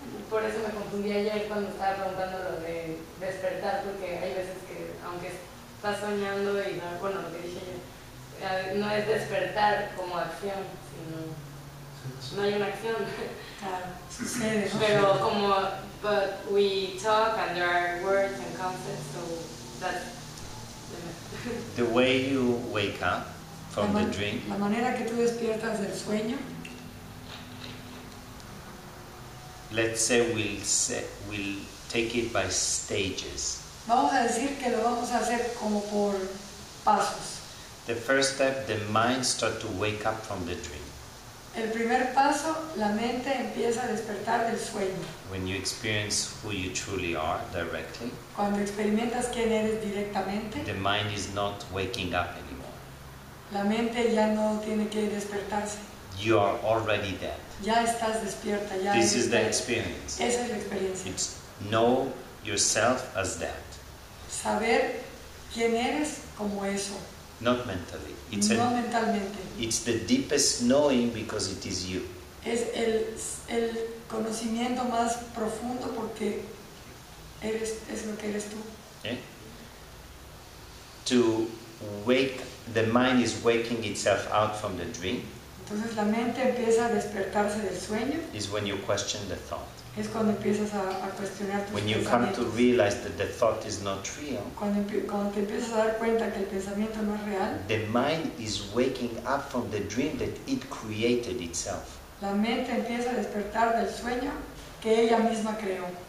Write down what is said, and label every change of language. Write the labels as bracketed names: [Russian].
[Spanish] por eso me confundí ayer cuando estaba preguntando lo de despertar, porque hay veces que aunque estás soñando y no, bueno, lo que dije yo, no es despertar como acción, sino no hay una acción. Claro, sucede, ¿no? Pero como, [English] but we talk and there are words and concepts, so that's The way you wake up from the dream, [Spanish] La manera que tú despiertas del sueño, [English] let's say we'll take it by stages. [Spanish] vamos a decir que lo vamos a hacer como por pasos. [English] The first step, the mind starts to wake up from the dream. [Spanish] El primer paso, la mente empieza a despertar del sueño. [English] When you experience who you truly are directly, [Spanish] Cuando experimentas quién eres directamente, [English] the mind is not waking up anymore. [Spanish] la mente ya no tiene que despertarse. [English] You are already dead. [Spanish] Ya estás despierta, ya [English] This [Spanish] eres [English] is the dead. experience. [Spanish] Esa es la experiencia. [English] It's know yourself as that, [Spanish] Saber quién eres como eso, [English] not mentally. It's [Spanish] no mentalmente. [English] it's the deepest knowing because it is you. [Spanish] Es el conocimiento más profundo porque es lo que eres tú. [English] Okay? To wake, the mind is waking itself out from the dream [Spanish] Entonces la mente empieza a despertarse del sueño, [English] is when you question the thought. [Spanish] es cuando empiezas a cuestionar tus [English] When you come to [Spanish] pensamientos. [English] realize that the thought is not real, [Spanish] Cuando te empiezas a dar cuenta que el pensamiento no es real, [English] the mind is waking up from the dream that it created itself. [Spanish] la mente empieza a despertar del sueño que ella misma creó.